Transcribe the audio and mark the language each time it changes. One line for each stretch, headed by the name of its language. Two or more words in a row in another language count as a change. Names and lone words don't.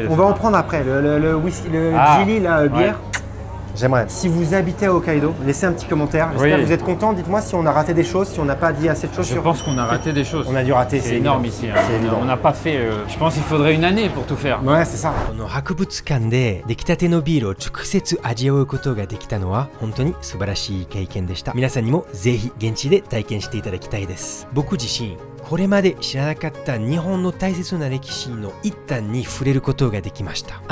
French: On va en prendre après. Le whisky, le Jilly, la bière. J'aimerais. Si vous habitez à Hokkaido, laissez un petit commentaire. J'espère que vous êtes content. Dites-moi si on a raté des choses, si on n'a pas dit assez de choses. Je pense qu'on a raté des choses. On a dû rater. C'est énorme ici. Hein. C'est évident. On n'a pas fait. Je pense qu'il faudrait une année pour tout faire. Ouais, c'est ça.
Japanese: この博物館で出来たてのビールを直接味わうことができたのは本当に素晴らしい経験でした。皆さんにもぜひ現地で体験していただきたいです。僕自身これまで知らなかった日本の大切な歴史の一端に触れることができました。